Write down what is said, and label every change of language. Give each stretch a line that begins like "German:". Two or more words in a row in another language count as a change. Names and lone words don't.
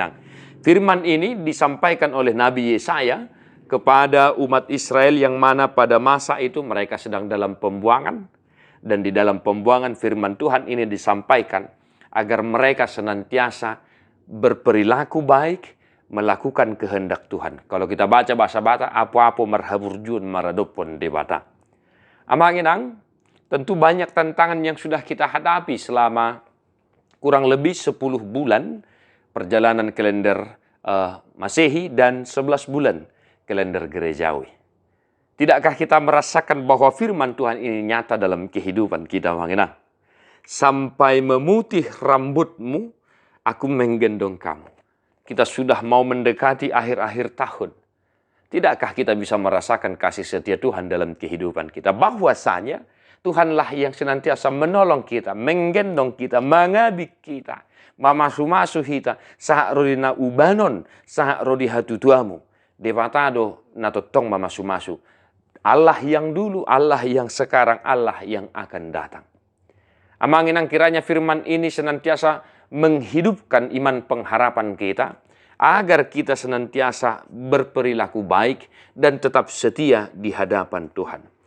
Indonesian: Firman ini disampaikan oleh Nabi Yesaya kepada umat Israel yang mana pada masa itu mereka sedang dalam pembuangan. Dan di dalam pembuangan firman Tuhan ini disampaikan agar mereka senantiasa berperilaku baik, melakukan kehendak Tuhan. Kalau kita baca bahasa Batak, apa-apa
Batak Toba: marhaburjun maradopon debata.
Indonesian: Amanginang, tentu banyak tantangan yang sudah kita hadapi selama kurang lebih 10 bulan perjalanan kalender Masehi dan 11 bulan kalender gerejawi. Tidakkah kita merasakan bahwa firman Tuhan ini nyata dalam kehidupan kita, Manginang? Sampai memutih rambutmu, aku menggendong kamu. Kita sudah mau mendekati akhir-akhir tahun. Tidakkah kita bisa merasakan kasih setia Tuhan dalam kehidupan kita? Bahwasanya Tuhanlah yang senantiasa menolong kita, menggendong kita, mengabik kita,
Batak Toba: mamasu-masu kita, sahak rodina ubanon, sahak rodi hatutuamu, debatado natotong mamasu-masu.
Indonesian: Allah yang dulu, Allah yang sekarang, Allah yang akan datang. Amanginang, kiranya firman ini senantiasa menghidupkan iman pengharapan kita, agar kita senantiasa berperilaku baik dan tetap setia di hadapan Tuhan.